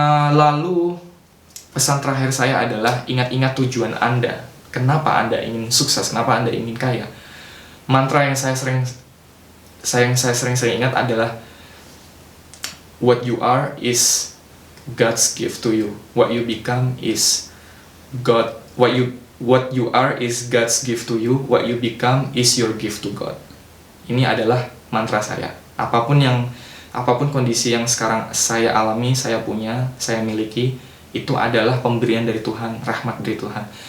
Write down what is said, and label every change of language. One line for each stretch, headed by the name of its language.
Indonesian: Lalu pesan terakhir saya adalah ingat-ingat tujuan Anda. Kenapa Anda ingin sukses? Kenapa Anda ingin kaya? Mantra yang saya sering ingat adalah
English: what you are is God's gift to you. What you become is God. What you are is God's gift to you. What you become is your gift to God.
Indonesian: Ini adalah mantra saya. Apapun kondisi yang sekarang saya alami, saya punya, saya miliki, itu adalah pemberian dari Tuhan, rahmat dari Tuhan.